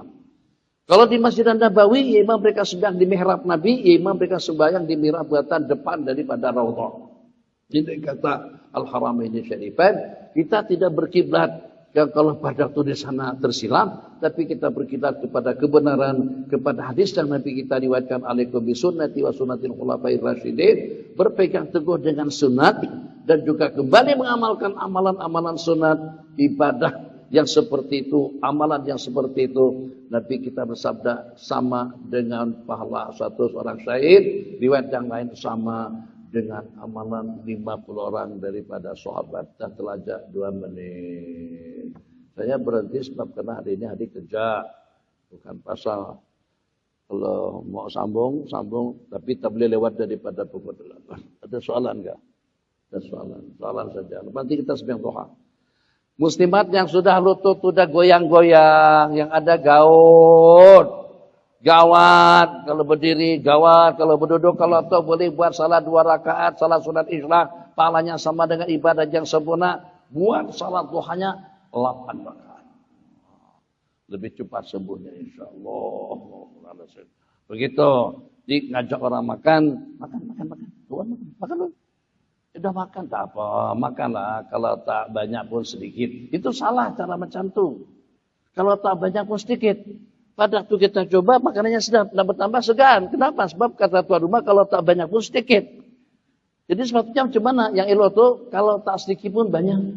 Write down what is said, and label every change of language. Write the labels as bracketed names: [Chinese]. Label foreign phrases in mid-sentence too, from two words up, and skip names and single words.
[Malay] Kalau di Masjid Nabawi, ya imam mereka sedang di mihrab Nabi, ya imam mereka sembahyang di mihrab buatan depan daripada Raudhah. Ini kata Al-Haramaini Syarifain, kita tidak berkiblat kalau pada waktu di sana tersilam, tapi kita berkiblat kepada kebenaran, kepada hadis yang Nabi kita riwayatkan, [Arabic] عليكم بسنتي وسنة الخلفاء الراشدين, [Malay] berpegang teguh dengan sunat dan juga kembali mengamalkan amalan-amalan sunat, ibadah yang seperti itu, amalan yang seperti itu. Nabi kita bersabda sama dengan pahala satu orang syahid, riwayat yang lain sama dengan amalan 50 orang daripada sahabat. Dan telajak 2 menit. Saya berhenti sebab karena hari ini hari kerja, bukan pasal. Kalau mau sambung, tapi tak boleh lewat daripada pukul 8. Ada soalan enggak? Ada soalan saja. Nanti kita sembahyang duha. Muslimat yang sudah lutut sudah goyang-goyang, yang ada gaut. Gawat, kalau berdiri, gawat, kalau berduduk, kalau atau boleh buat salat 2 rakaat, salat sunat isyraq, pahalanya sama dengan ibadah yang sempurna, buat salat duhanya 8 rakaat. Lebih cepat sembuhnya insyaAllah. Begitu, ngajak orang makan. Tuhan makan dulu. Sudah makan, tak apa, makanlah, kalau tak banyak pun sedikit. Itu salah cara macam tu. Kalau tak banyak pun sedikit. Pada waktu kita coba makanannya sedap, dan bertambah segan. Kenapa? Sebab kata tuan rumah kalau tak banyak pun sedikit. Jadi sepatutnya macam mana? Yang elok tu kalau tak sedikit pun banyak.